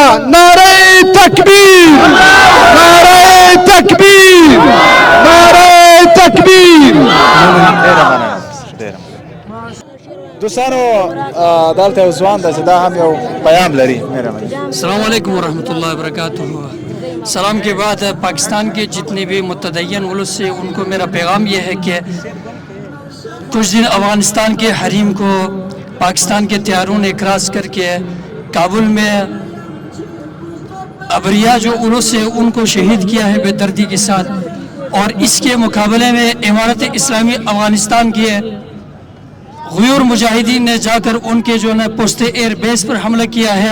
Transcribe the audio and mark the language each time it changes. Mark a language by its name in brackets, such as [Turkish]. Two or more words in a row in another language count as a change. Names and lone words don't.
[Pashto] نعره تکبیر، نعره تکبیر، نعره تکبیر. دوستانو دلته یو ځوان دی چې دا هم یو پیام لري. [Arabic] السلام علیکم ورحمۃ اللہ وبرکاتہ. [Urdu] سلام کے بعد پاکستان کے جتنے بھی متدین ملک سے ان کو میرا پیغام یہ ہے کہ کچھ دن افغانستان کے حریم کو پاکستان کے طیاروں نے کراس کر کے کابل میں ابریا جو انہوں سے ان کو شہید کیا ہے بے دردی کے ساتھ، اور اس کے مقابلے میں امارت اسلامی افغانستان کے غیور مجاہدین نے جا کر ان کے جو ہے پوسٹ ایئر بیس پر حملہ کیا ہے.